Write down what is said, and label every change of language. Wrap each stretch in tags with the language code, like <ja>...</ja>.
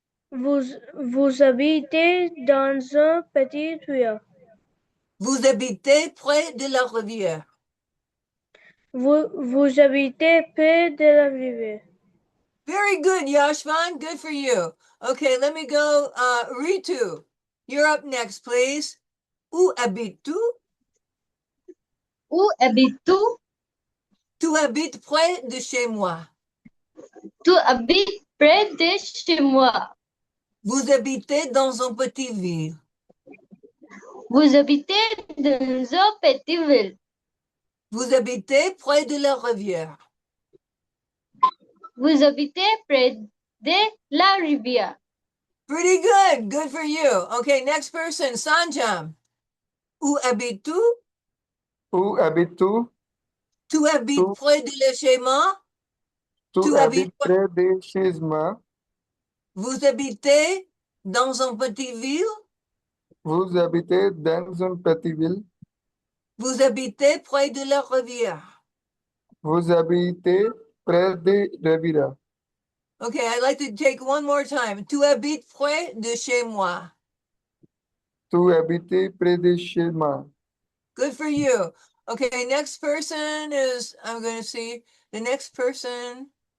<fr>Vous habitez dans un petit ville. Vous habitez près de la rivière. Vous habitez près de la rivière.</fr> <en>Very good, Yashvan. Good for you. Okay, let me go. Ritu, you're up next, please.</en> <fr>Où habites-tu? Où habites-tu? Tu habites près de chez moi. Tu habites près de chez moi. Vous habitez dans une petite ville. Vous habitez dans un petit ville. Vous habitez près de la rivière. Vous habitez près de la rivière.</fr> <en>Pretty good. Good for you. Okay, next person, Sanjam.</en> <fr>Où habites-tu? Où habites-tu? Tu habites Tu- près de chez moi? Tu Tu habites habites près de chez moi. Vous habitez dans une petite ville? Vous habitez dans une petite ville. Vous habitez près de la rivière. Vous habitez près de rivière.</fr> <en>Okay, I'd like to take one more time.</en> <fr>Tu habites près de chez moi. Tu habites près de chez moi.</fr> <en>Good for you. Okay, next person is, I'm going to see the next person.</en>